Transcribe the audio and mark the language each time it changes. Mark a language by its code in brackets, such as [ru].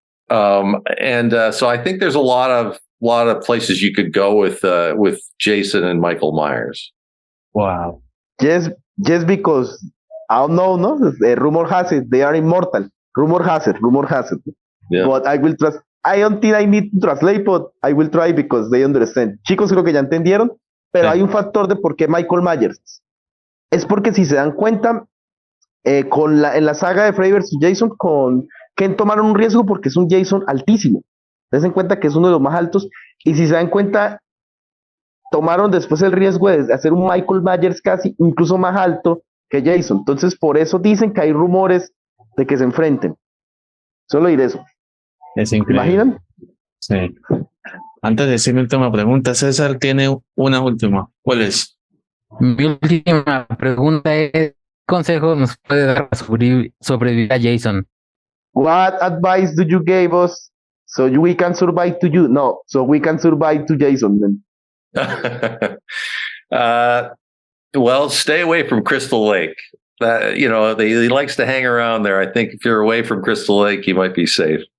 [en] So I think there's a lot of places you could go with Jason and Michael Myers. wow. Just because I don't know, no? Rumor has it they are immortal. Rumor has it. Yeah. But I will trust. I don't think I need to translate, but I will try because they understand. [es] Chicos, creo que ya entendieron, pero Sí. hay un factor de por qué Michael Myers. Es porque si se dan cuenta, en la saga de Freddy vs. Jason, con Ken tomaron un riesgo porque es un Jason altísimo. Se dan cuenta que es uno de los más altos. Y si se dan cuenta, tomaron después el riesgo de hacer un Michael Myers casi incluso más alto que Jason. Entonces, por eso dicen que hay rumores de que se enfrenten. Solo diré eso. Es ¿Se increíble. imaginan? Sí. Antes de decir mi última pregunta, César tiene una última. ¿Cuál es? Mi última pregunta es, ¿qué consejo nos puede dar para sobrevivir a Jason? [en] What advice do you give us so we can survive to you? No, so we can survive to Jason. Man. Well, stay away from Crystal Lake. He likes to hang around there. I think if you're away from Crystal Lake, you might be safe.